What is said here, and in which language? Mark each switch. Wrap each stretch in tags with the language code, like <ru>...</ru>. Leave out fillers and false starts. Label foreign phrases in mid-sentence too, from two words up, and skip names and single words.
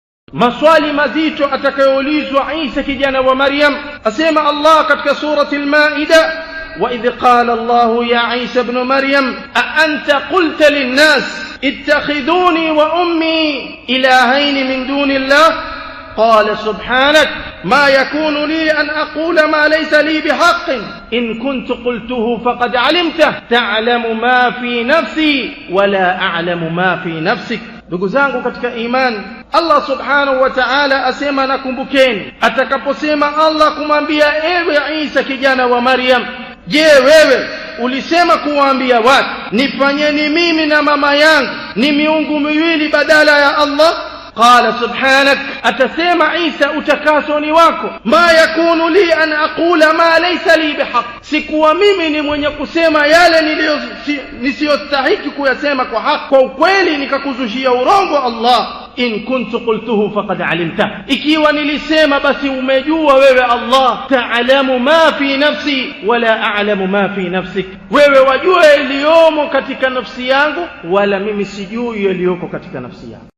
<sw>Maswali mazito atakayoulizwa Isa kijana wa Maryam. Asema Allah katika surati al-Maida,</sw> <ar>وإذ قال الله يا عيسى ابن مريم أأنت قلت للناس اتخذوني وأمي إلهين من دون الله قال سبحانك ما يكون لي أن أقول ما ليس لي بحق إن كنت قلته فقد علمت تعلم ما في نفسي ولا أعلم ما في نفسك.</ar> <sw>Ndugu zangu katika imani, Allah</sw> <ar>سبحانه وتعالى</ar> <sw>asema, nakumbukeni atakaposema Allah kumwambia ewe Isa kijana wa Maryam, je, wewe ulisema kuwaambia watu nifanyeni mimi na mama yangu ni miungu miwili badala ya Allah?</sw> <ar>قال سبحانك,</ar> <sw>atasema Isa utakaso ni wako,</sw> <ar>ما يكون لي أن أقول ما ليس لي بحق,</ar> <sw>sikuwa mimi ni mwenye kusema yale nisiyostahiki kuyasema kwa haki, kwa ukweli nikakuzushia urongo Allah.</sw> <ar>إن كنت قلته فقد علمت,</ar> <sw>ikiwa nilisema basi umejua wewe Allah.</sw> <ar>تعلم ما في نفسي ولا أعلم ما في نفسك,</ar> <sw>wewe wajua yaliyomo katika nafsi yangu wala mimi sijui yaliyoko katika nafsi yangu.</sw>